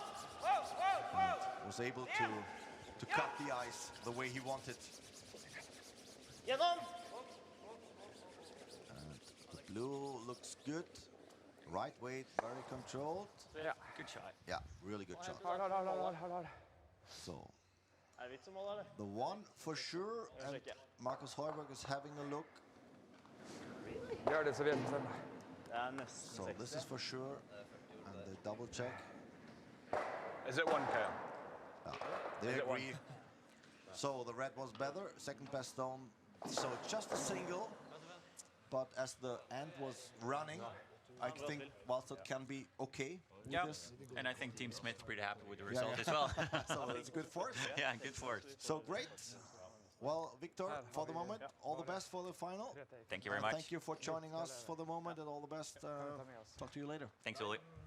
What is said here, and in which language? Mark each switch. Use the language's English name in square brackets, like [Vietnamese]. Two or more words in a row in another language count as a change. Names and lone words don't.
[English] Was able to cut the ice the way he wanted. [Norwegian] Gjennom! [English] And the blue looks good. Right weight, very controlled. Yeah. Good shot. Yeah, really good shot. Hard. So, [Norwegian] Er det vits om mål, eller? [English] the one for sure, and Markus Højberg is having a look. [Norwegian] Gjør det så vi vet sen. Det er nesten [English] So this is for sure, and they double check. Is it one, Kyle? They agree. So the red was better, second best stone. So just a single, but as the end was running, I think Walstad can be okay with Yeah, this. and I think Team Smith's pretty happy with the result as well. So it's good for us. Yeah, good for it. So great. Well, Victor, for the moment, all the best for the final. Thank you very much. Thank you for joining us for the moment, and all the best. Talk to you later. Thanks, Uli.